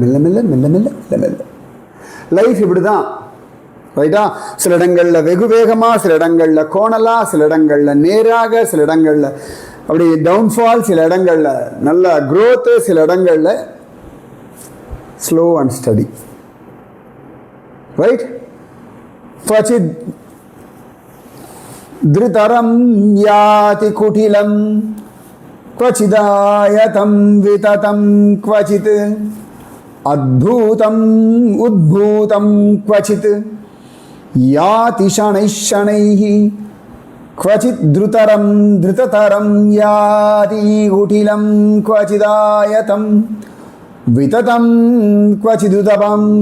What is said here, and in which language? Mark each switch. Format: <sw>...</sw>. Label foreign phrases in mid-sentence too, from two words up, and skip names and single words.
<ta>மெல்ல லைஃப் இப்படி தான், ரைட்டா? சில இடங்களில் வெகு வேகமாக, சில இடங்களில் கோணலாக, சில இடங்களில் நேராக, சில இடங்களில் அப்படி டவுன்ஃபால், சில இடங்களில் நல்ல க்ரோத்து, சில இடங்களில்</ta> <en>slow and steady,</en> <ta>ரைட்?</ta> <sa>क्वचित् धृतरं याति कुटिलं क्वचिदायतं विततं क्वचित् अद्भुतम् उद्भूतं क्वचित् याति शनैः क्वचित् धृततरं याति कुटिलं क्वचिदायतं विततं क्वचिदुतपं</sa>